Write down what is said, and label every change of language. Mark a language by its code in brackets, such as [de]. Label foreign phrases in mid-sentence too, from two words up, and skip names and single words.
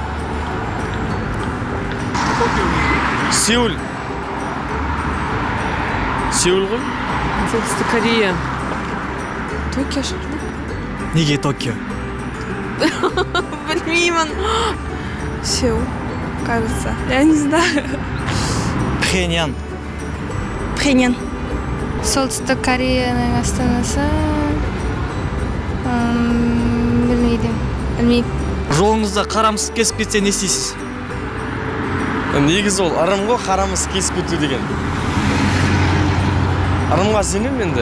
[kk] Сеул. Сеул ғой? Солтүстік Корея. Токио шығар. Неге Токио? Білмеймін. Сеул, [ru] кажется. Я не знаю. [kk] Пхеньян. Пхеньян. Солтүстік Кореяның астанасы. Білмеймін. Жолыңызда қарамыз кесіп кетсе не істейсіз? Негізі ол ырым ғой, қарамыз кесіп кету деген. Ырымға сенемін енді.